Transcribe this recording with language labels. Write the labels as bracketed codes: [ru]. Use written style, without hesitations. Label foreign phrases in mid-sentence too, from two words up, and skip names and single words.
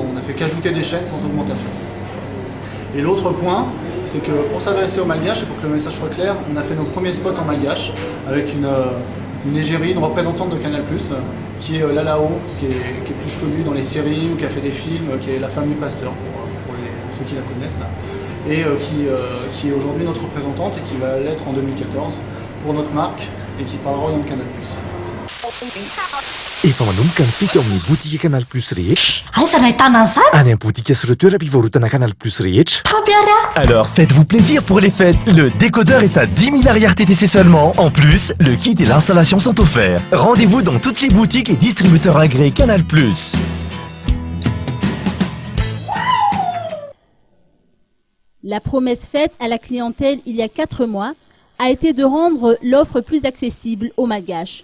[fr] On n'a fait qu'ajouter des chaînes sans augmentation. Et l'autre point, c'est que pour s'adresser aux Malgaches et pour que le message soit clair, on a fait nos premiers spots en Malgache avec une égérie, une représentante de Canal+, qui est Lalao, qui est plus connue dans les séries ou qui a fait des films, qui est la famille Pasteur, pour ceux qui la connaissent, et qui est aujourd'hui notre représentante et qui va l'être en 2014 pour notre marque et qui parlera au nom de Canal+. [mg] Efa manomboka ny fety ao amin'ny botika Canal+ rehetra. Any amin'ny botika sy ireo toeram-pivarotana Canal+ rehetra. [fr] Alors faites-vous plaisir pour les fêtes. Le décodeur est à 10 000 ARTTC seulement. En plus, le kit et l'installation sont offerts. Rendez-vous dans toutes les boutiques et distributeurs agréés Canal+. La promesse faite à la clientèle il y a 4 mois a été de rendre l'offre plus accessible aux Malgaches.